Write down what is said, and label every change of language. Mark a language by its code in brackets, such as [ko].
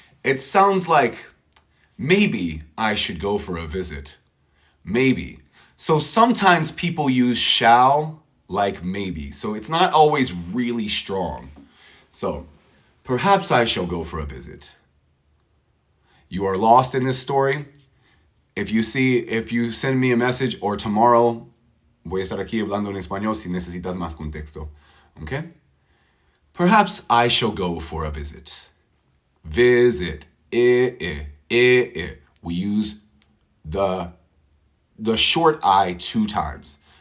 [en] It sounds like maybe I should go for a visit. Maybe. So sometimes people use shall like maybe. So it's not always really strong. So perhaps I shall go for a visit. You are lost in this story. if you send me a message, or tomorrow, [es] voy a estar aquí hablando en español si necesitas más contexto. [en] Okay? Perhaps I shall go for a visit. Visit. We use the short I 2 times.